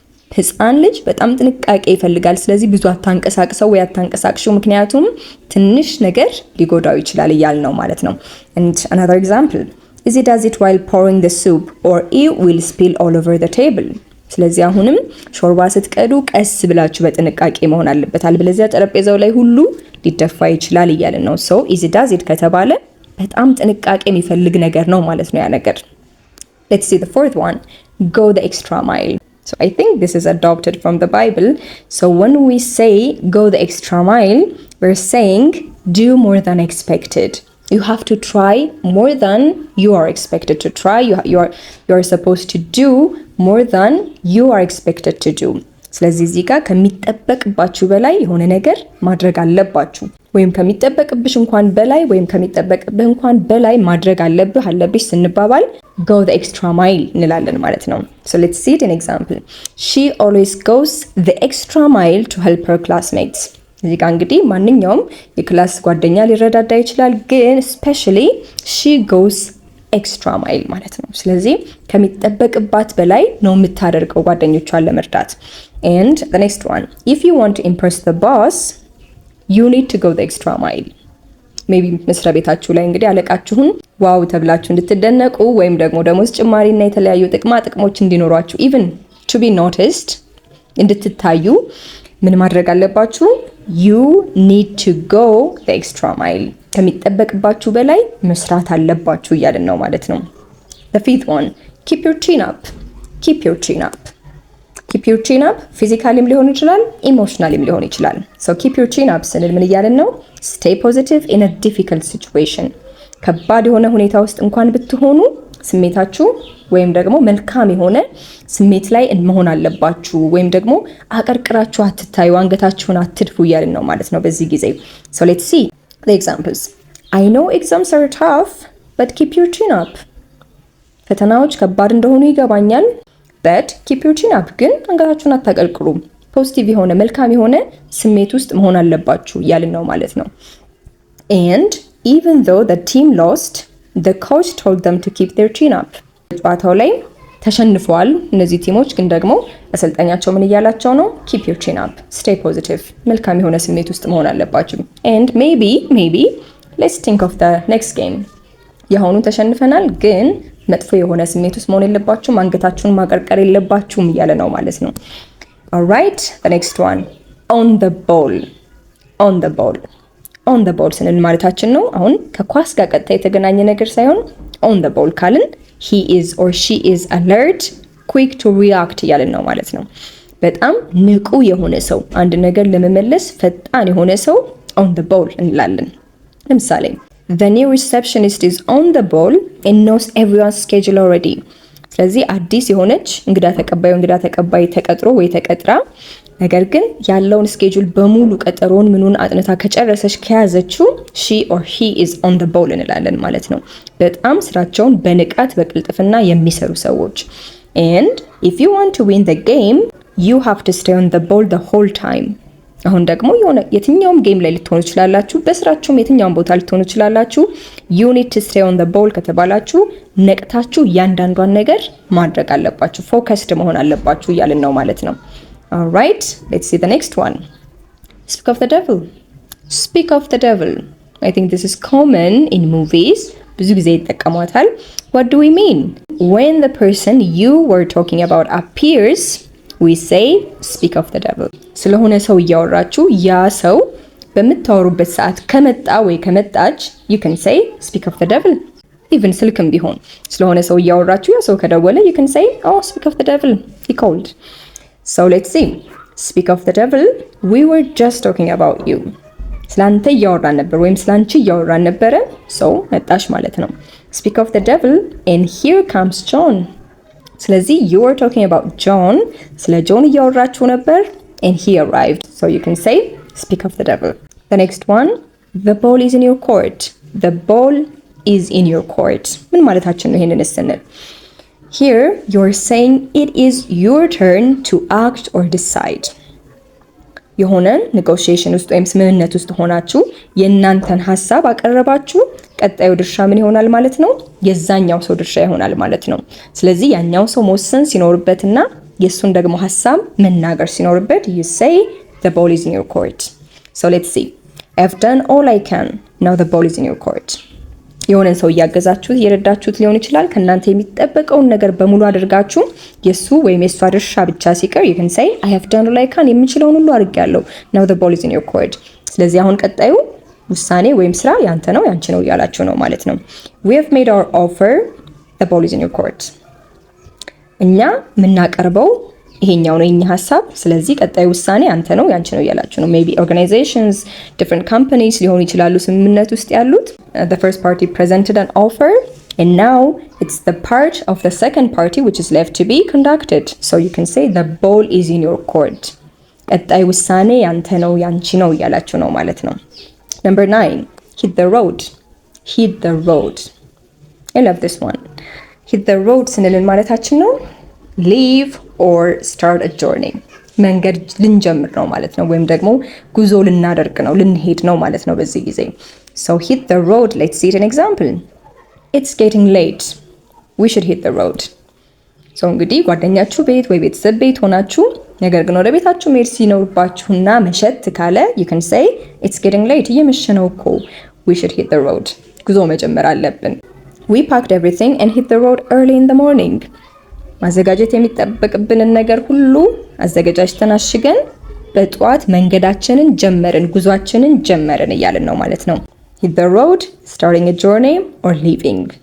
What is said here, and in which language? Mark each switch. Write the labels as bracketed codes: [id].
[am] ህፃን ልጅ በጣም ጥንቃቄ ይፈልጋል። ስለዚህ ብዙ አታንቀሳቅሰው ወይ አታንቀሳቅሽው፣ ምክንያቱም ትንሽ ነገር ሊጎዳው ይችላል እያልን ነው ማለት ነው። [en] And another example, easy does it while pouring the soup or it will spill all over the table. [am] ስለዚህ አሁንም ሾርባ ስትቀዱ ቀስ ብላችሁ በጥንቃቄ መሆን አለበት፣ አልበለዚያ ጠረጴዛው ላይ ሁሉ ሊደፋ ይችላል እያልን ነው። [en] so easy does it [am] ከተባለ በጣም ጥንቃቄ የሚፈልግ ነገር ነው ማለት ነው ያ ነገር። [en] let's see the fourth one, go the extra mile. So I think this is adopted from the Bible. So when we say go the extra mile, we're saying do more than expected. You have to try more than you are expected to try. You are supposed to do more than you are expected to do. [am] ስለዚህ እዚህ ጋር ከሚጠበቅባችሁ በላይ የሆነ ነገር ማድረግ አለባችሁ ወይም ከሚጠበቅብሽ እንኳን በላይ ወይም ከሚጠበቅብህ እንኳን በላይ ማድረግ አለብሽ ስንባባል [en] go the extra mile [am] እንላለን ማለት ነው። [en] So let's see it an example. She always goes the extra mile to help her classmates. [am] እዚህ ጋር እንግዲህ ማንኛውም የክላስ ጓደኛ ሊረዳዳ ይችላል፣ ግን [en] especially she goes extra mile [am] ማለት ነው። ስለዚህ ከሚጠበቅባት በላይ ነው የምታደርገው ጓደኞቿን ለመርዳት። [en] And the next one, if you want to impress the boss, you need to go the extra mile. [am] ሜቢ መስሪያ ቤታችሁ ላይ እንግዲህ አለቃችሁን ዋው ተብላችሁ እንድትደነቁ ወይም ደግሞ ደሞዝ ጭማሪና የተለያዩ ጥቅሞች እንዲኖሯችሁ [en] even to be noticed [am] እንድትታዩ ምን ማድረግ አለባችሁ? [en] You need to go the extra mile. [am] ከሚጠበቅባችሁ በላይ መስራት አለባችሁ እያልን ነው ማለት ነው። [en] The fifth one, keep your chin up. Keep your chin up. Keep your chin up [am] physicallyም ሊሆን ይችላል ኢሞሽናሊም ሊሆን ይችላል። [en] So keep your chin up [am] ስንል ምን እያልን ነው? [en] Stay positive in a difficult situation. [am] ከባድ የሆነ ሁኔታ ውስጥ እንኳን ብትሆኑ ስሜታችሁ ወይም ደግሞ መልካም የሆነ ስሜት ላይ መሆን አለባችሁ ወይም ደግሞ አቀርቅራችሁ አትታዩ፣ አንገታችሁን አትድፉ እያልን ነው ማለት ነው በዚህ ጊዜ። [en] So let's see the examples. I know exams are tough, but keep your chin up. [am] ፈተናዎች ከባድ እንደሆኑ ይገባኛል፣ [en] but keep your chin up [am] ግን አንገታችሁን አታቀርቅሩ። ፖዚቲቭ የሆነ መልካም የሆነ ስሜት ውስጥ መሆን አለባችሁ እያልን ነው ማለት ነው። [en] And even though the team lost, the coach told them to keep their chin up. [am] ጨዋታው ላይ ተሸንፈዋል እነዚህ ቲሞች፣ ግን ደግሞ አሰልጣኛቸው ምን እያላቸው ነው? [en] keep your chin up, stay positive, [am] መልካም የሆነ ስሜት ውስጥ መሆን አለባችሁ። [en] And maybe let's think of the next game. [am] የአሁኑ ተሸንፈናል፣ ግን መጥፎ የሆነ ስሜት ውስጥ መሆን የለባችሁም፣ አንገታችሁን ማቀርቀር የለባችሁም እያለ ነው ማለት ነው። [en] Alright, the next one, on the ball. On the ball. [am] On the ball ስንል ማለታችን ነው አሁን ከኳስ ጋር ቀጥታ የተገናኘ ነገር ሳይሆን on the ball ካልን [en] he is or she is alert, quick to react [am] እያልን ነው ማለት ነው። በጣም ንቁ የሆነ ሰው፣ አንድ ነገር ለመመለስ ፈጣን የሆነ ሰው on the ball እንላለን። ለምሳሌ [en] the new receptionist is on the ball and knows everyone's schedule already. [am] ስለዚህ አዲስ የሆነች እንግዳ ተቀባይ ተቀጥሮ ወይ ተቀጥራ ነገር ግን ያለውን ስኬጁል በሙሉ ቀጠሮን ምኑን አጥንታ ከጨረሰች ከያዘችው [en] she or he is on the ball [am] እንላለን ማለት ነው። በጣም ስራቸውን በንቃት በቅልጥፍና የሚሰሩ ሰዎች። [en] And if you want to win the game, you have to stay on the ball the whole time. [am] አሁን ደግሞ የትኛውም ጌም ላይ ልትሆኑ ይችላላችሁ፣ በስራችሁም የትኛውም ቦታ ልትሆኑ ይችላላችሁ። [en] you need to stay on the ball [am] ከተባላችሁ ነቅታችሁ እያንዳንዷን ነገር ማድረግ አለባችሁ፣ ፎከስድ መሆን አለባችሁ እያልን ነው ማለት ነው። [en] Alright, let's see the next one. Speak of the devil. Speak of the devil. I think this is common in movies. [am] ብዙ ጊዜ ይጠቀሟታል። [en] What do we mean? When the person you were talking about appears, we say speak of the devil. [am] ስለሆነ ሰው እያወራችሁ ያ ሰው በምታወሩበት ሰዓት ከመጣ ወይ ከመጣች [en] you can say speak of the devil. Even [am] ስልክም ቢሆን ስለሆነ ሰው እያወራችሁ ያ ሰው ከደወለ [en] you can say oh speak of the devil, he called. So let's see. Speak of the devil, we were just talking about you. [am] ስላንተ እያወራን ነበር ወይም ስላንቺ እያወራን ነበረ፣ so መጣሽ ማለት ነው። [en] Speak of the devil and here comes John. ስለዚህ you were talking about John, [am] ስለ ጆን እያወራችሁ ነበር [en] and he arrived. So you can say speak of the devil. The next one, the ball is in your court. The ball is in your court. [am] ምን ማለታችን ነው ይሄንን ስንል? [en] Here you're saying it is your turn to act or decide. [am] የሆነ ኔጎሺዬሽን ውስጥ ወይም ስምምነት ውስጥ ሆናችሁ የእናንተን ሐሳብ አቀረባችሁ፣ ቀጣዩ ድርሻ ምን ይሆናል ማለት ነው? የዛኛው ሰው ድርሻ ይሆናል ማለት ነው። ስለዚህ ያኛው ሰው መወሰን ሲኖርበትና የሱን ደግሞ ሐሳብ መናገር ሲኖርበት [en] you say the ball is in your court. So let's see. I've done all I can. Now the ball is in your court. [am] የሆነን ሰው እያገዛችሁት እየረዳችሁት ሊሆን ይችላል። ከእናንተ የሚጠበቀውን ነገር በሙሉ አድርጋችሁ የሱ ወይም የሷ ድርሻ ብቻ ሲቀር [en] you can say I have done all I can, [am] የምችለውን ሁሉ አድርጌያለሁ. [en] Now the ball is in your court. [am] ስለዚህ አሁን ቀጣዩ ውሳኔ ወይም ስራ ያንተ ነው ያንቺ ነው እያላችሁ ነው ማለት ነው። [en] We have made our offer. The ball is in your court. [am] እኛ የምናቀርበው ይሄኛው ነው የኛ ሐሳብ። ስለዚህ ቀጣይ ውሳኔ አንተ ነው ያንቺ ነው እያላችሁ ነው። ሜቢ ኦርጋናይዜሽንስ [en] different companies [am] ሊሆኑ ይችላሉ ስምምነት ውስጥ ያሉት። [en] the first party presented an offer and now it's the part of the second party which is left to be conducted. So you can say the ball is in your court. [am] ቀጣይ ውሳኔ ያንተ ነው ያንቺ ነው እያላችሁ ነው ማለት ነው። [en] Number 9, hit the road. Hit the road. I love this one. Hit the road [am] ስንልን ማለታችን ነው [en] leave or start a journey. [am] መንገድ ልንጀምር ነው ማለት ነው፣ ወይም ደግሞ ጉዞ ልናደርግ ነው ልንሄድ ነው ማለት ነው በዚህ ጊዜ። [en] So hit the road, let's see an example. It's getting late. We should hit the road. [am] So እንግዲህ ጓደኛችሁ ቤት ወይ ቤተሰብ ቤት ሆናችሁ ነገር ግን ወደ ቤታችሁ መሄድ ሲኖርባችሁና መሸት ካለ [en] you can say it's getting late. [am] እየመሸ ነው እኮ [en] we should hit the road. [am] ጉዞ መጀመር አለብን። [en] We packed everything and hit the road early in the morning. [am] ማዘጋጀት የሚጠበቅብንን ነገር ሁሉ አዘጋጅተን አሽገን በጧት መንገዳችንን ጀመርን ጉዟችንን ጀመርን እያልን ነው ማለት ነው። [en] hit the road, starting a journey or leaving.